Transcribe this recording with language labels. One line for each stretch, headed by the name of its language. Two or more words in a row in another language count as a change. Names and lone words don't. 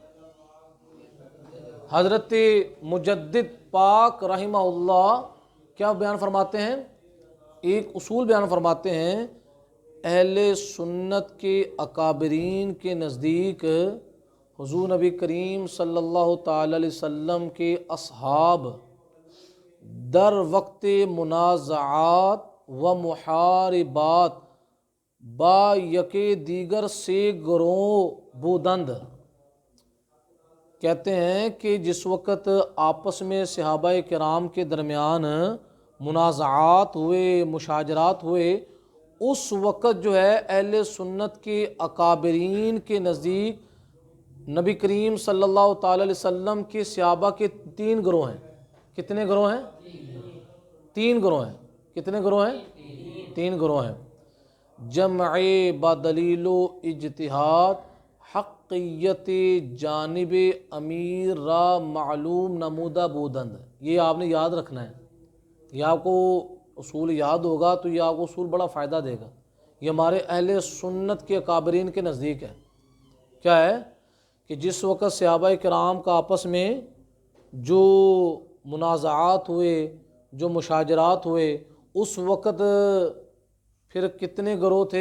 Urdu: حضرت مجدد پاک رحمہ اللہ کیا بیان فرماتے ہیں؟ ایک اصول بیان فرماتے ہیں، اہل سنت کے اکابرین کے نزدیک حضور نبی کریم صلی اللہ تعالی علیہ وسلم کے اصحاب
Persian: در وقت منازعات و محاربات با یکے دیگر سے گروہ بودند۔
Urdu: کہتے ہیں کہ جس وقت آپس میں صحابہ کرام کے درمیان منازعات ہوئے، مشاجرات ہوئے، اس وقت جو ہے اہل سنت کے اکابرین کے نزدیک نبی کریم صلی اللہ تعالی علیہ وسلم کے صحابہ کے 3 گروہ ہیں۔ کتنے گروہ ہیں؟ 3 گروہ ہیں۔ کتنے گروہ ہیں؟ 3 گروہ ہیں۔
Persian: جمع بدلیل و اجتہاد حقیت جانب امیر را معلوم نمودہ بودند۔
Urdu: یہ آپ نے یاد رکھنا ہے، یہ آپ کو اصول یاد ہوگا تو یہ آپ کو اصول بڑا فائدہ دے گا۔ یہ ہمارے اہل سنت کے اکابرین کے نزدیک ہے۔ کیا ہے کہ جس وقت صحابہ کرام کا آپس میں جو منازعات ہوئے، جو مشاجرات ہوئے، اس وقت پھر کتنے گروہ تھے؟